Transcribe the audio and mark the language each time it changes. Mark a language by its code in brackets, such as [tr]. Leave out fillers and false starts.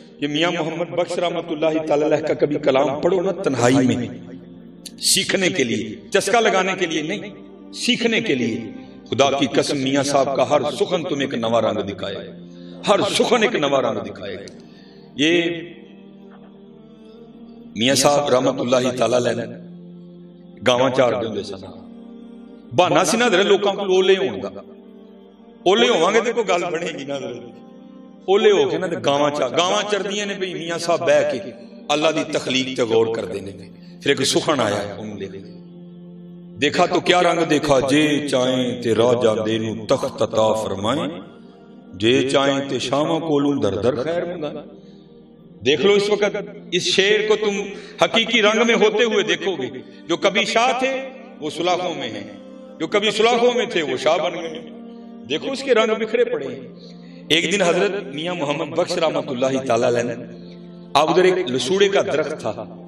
[ur] یہ میاں محمد بخش رحمت اللہ تعالی علیہ کا کبھی کلام پڑھو نا تنہائی میں سیکھنے کے لیے چسکا لگانے کے لیے نہیں سیکھنے کے لیے. خدا کی قسم میاں صاحب کا ہر سخن تمہیں ایک نوا رنگ دکھائے گا ہر سخن ایک نوا رنگ دکھائے گا. [pa] یہ میاں صاحب رحمت اللہ تعالی علیہ گاواں چار دے سن بہانا سی نہ دے لوکاں کو اولے ہون دا. اولے ہوواں گے تے کوئی گل بنے گی نہ. اولے ہو کے نا گاواں چردیاں نے بھئی میاں صاحب بہ کے اللہ دی تخلیق تے غور کر دینے. [ur] پھر ایک سخن آیا انہوں نے دیکھا تو کیا رنگ دیکھا. [pa] جے چاہیں تے راجہ دے نو تخت عطا فرمائیں جے چاہیں تے شامہ کولوں در در خیر منگا. [ur] دیکھ لو اس وقت اس شعر کو تم حقیقی رنگ میں ہوتے ہوئے دیکھو گے. جو کبھی شاہ تھے وہ سلاخوں میں ہیں جو کبھی سلاخوں میں تھے وہ شاہ بن گئے. دیکھو اس کے رنگ بکھرے پڑے ہیں. ایک دن حضرت میاں محمد بخش رحمت اللہ تعالی علیہ اب ادھر ایک لسوڑے کا درخت تھا